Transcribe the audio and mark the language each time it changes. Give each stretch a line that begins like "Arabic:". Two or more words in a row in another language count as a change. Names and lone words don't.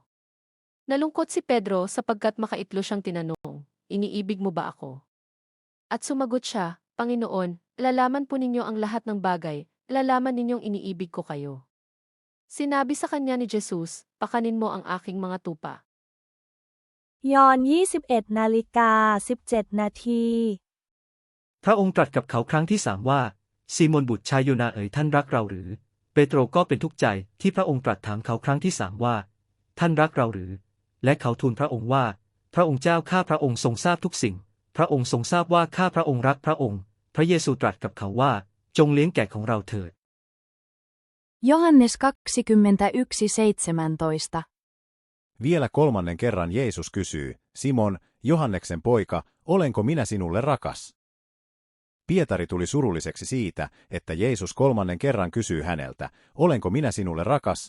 Filipino: Nalungkot si Pedro sapagkat makaitlo siyang tinanong, iniibig mo ba ako? At sumagot siya, Panginoon, lalaman po ninyo ang lahat ng bagay, lalaman ninyong iniibig ko kayo. Sinabi sa kanya ni Jesus, pakanin mo ang aking mga tupa.
Thai: ยอห์น 21:17 นาที พระองค์ตรัสกับเขาครั้งที่3ว่าซีโมนบุตรชายโยนาเอ๋ยท่านรักเราหรือเปโตรก็เป็นทุกข์ใจที่พระองค์ตรัสถามเขาครั้งที่3ว่าท่านรักเราหรือและเขาทูลพระองค์ว่าพระองค์เจ้าข้าพระองค์ทรงทราบทุกสิ่งพระองค์ทรงทราบว่าข้าพระองค์รักพระองค์พระเยซูตรัสกับเขาว่าจงเลี้ยงแกะของเราเถิด
Finnish: Johannes 21:17 Vielä kolmannen kerran Jeesus kysyy, Simon, Johanneksen poika, olenko minä sinulle rakas? Pietari tuli surulliseksi siitä, että Jeesus kolmannen kerran kysyy häneltä, olenko minä sinulle rakas?